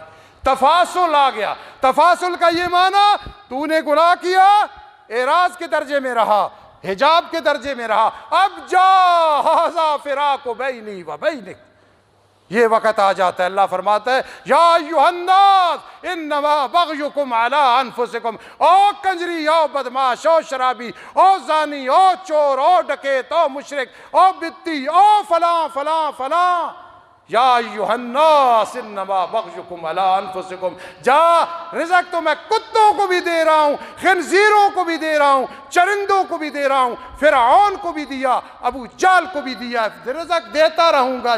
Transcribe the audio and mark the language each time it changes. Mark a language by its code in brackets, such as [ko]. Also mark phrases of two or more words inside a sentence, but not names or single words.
[ur] تفاصل آ گیا۔ تفاصل کا یہ معنی تو نے گناہ کیا، اعراض کے درجے میں رہا، حجاب کے درجے میں رہا، اب جا [ar] ھذا فراق بینی و بینک، [ur] یہ وقت آ جاتا ہے۔ اللہ فرماتا ہے [ar] یا ایھا الناس انما بغیکم علی انفسکم، [ur] او کنجری، او بدماش، او شرابی، او زانی، او چور، او ڈکیت، او مشرک، او بتی، او فلاں فلاں فلاں، [ar] یا ایھا الناس انما بغیکم علی انفسکم۔ [ur] جا، رزق تو میں کتوں کو بھی دے رہا ہوں، خنزیروں کو بھی دے رہا ہوں، چرندوں کو بھی دے رہا ہوں، فرعون کو بھی دیا، ابو جہل کو بھی دیا، رزق دیتا رہوں گا۔